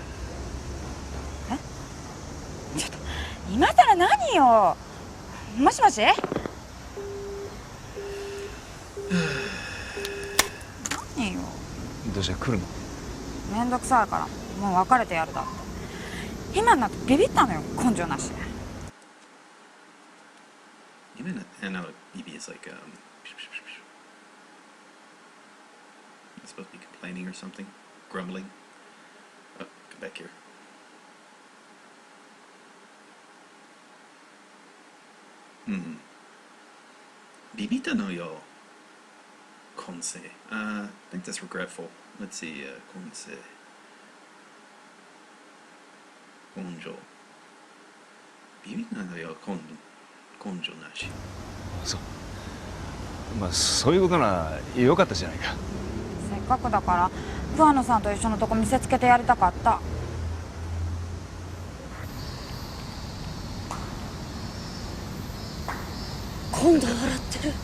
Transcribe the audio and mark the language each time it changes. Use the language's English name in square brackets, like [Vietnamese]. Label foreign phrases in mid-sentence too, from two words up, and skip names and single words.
[Japanese] え？ちょっと今さら何よ。もしもし。何よ。どうして来るの。めんどくさいからもう別れてやるだって。今になってビビったのよ、根性なし。 [English] Even no, maybe it's like it's supposed to be complaining or something, grumbling. Oh, come back here. [Japanese] ビビったのよ. Konse. [English] I think that's regretful. Let's see. [Japanese] 根性。根性. ビビったのよ根性なし. そう。まあそういうことならよかったじゃないか。せっかくだから桑野さんと一緒のとこ見せつけてやりたかった。今度は笑ってる。